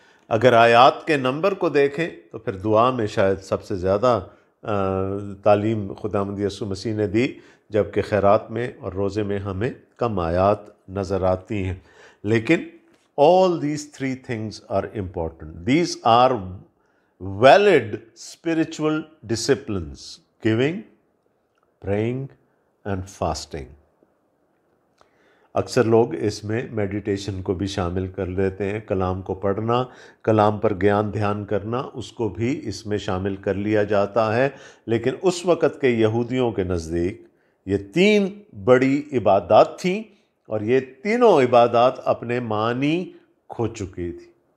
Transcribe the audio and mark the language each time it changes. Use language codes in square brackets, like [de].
[ur] اگر آیات کے نمبر کو دیکھیں تو پھر دعا میں شاید سب سے زیادہ تعلیم خداوند یسوع مسیح نے دی، جبکہ خیرات میں اور روزے میں ہمیں کم آیات نظر آتی ہیں۔ لیکن [en] all these three things are important. These are valid spiritual disciplines: giving, praying and fasting. [ur] اکثر لوگ اس میں میڈیٹیشن کو بھی شامل کر لیتے ہیں، کلام کو پڑھنا، کلام پر گیان دھیان کرنا، اس کو بھی اس میں شامل کر لیا جاتا ہے۔ لیکن اس وقت کے یہودیوں کے نزدیک یہ تین بڑی عبادات تھیں، اور یہ تینوں عبادات اپنے معنی کھو چکی تھی۔